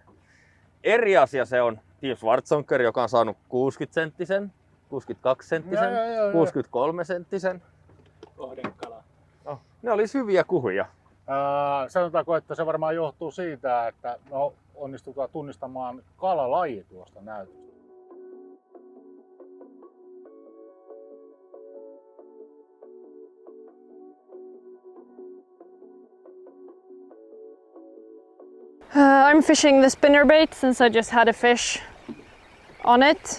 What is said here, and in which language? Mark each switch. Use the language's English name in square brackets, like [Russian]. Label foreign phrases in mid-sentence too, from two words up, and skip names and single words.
[Finnish] Eri asia se on Team Schwarzonker, joka on saanut 60-senttisen, 62-senttisen, 63-senttisen. Kohden kala. No, ne olisi hyviä kuhuja. Sanotaanko, että se varmaan johtuu siitä, että me onnistutaan tunnistamaan kalalaji tuosta näytöstä. [English] I'm fishing the spinnerbait since I just had a fish on it.